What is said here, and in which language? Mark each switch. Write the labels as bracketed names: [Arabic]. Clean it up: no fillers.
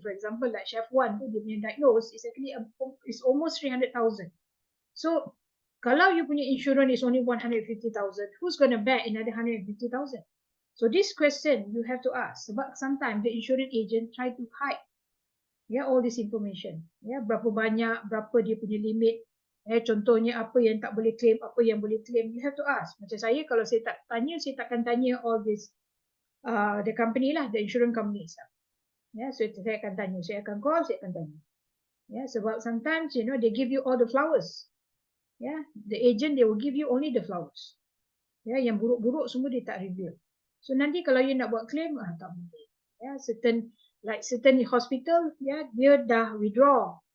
[English] For example, like Chef One, dia punya diagnose is actually is almost 300,000. So kalau you punya insurance is only 150,000, who's going to bear another 150,000? So this question you have to ask. Sebab sometimes the insurance agent try to hide all this information. [Malay] Berapa banyak, berapa dia punya limit. Contohnya apa yang tak boleh claim, apa yang boleh claim. [English] You have to ask. Macam saya, kalau saya tak tanya, saya takkan tanya all this the company lah, the insurance company itself. [Malay] So saya akan tanya, saya akan call, saya akan tanya. [English] Sebab sometimes, they give you all the flowers. The agent, they will give you only the flowers. [Malay] Yang buruk-buruk semua dia tak reveal. So nanti kalau you nak buat claim, tak boleh. [English] Certain hospital, dia dah withdraw.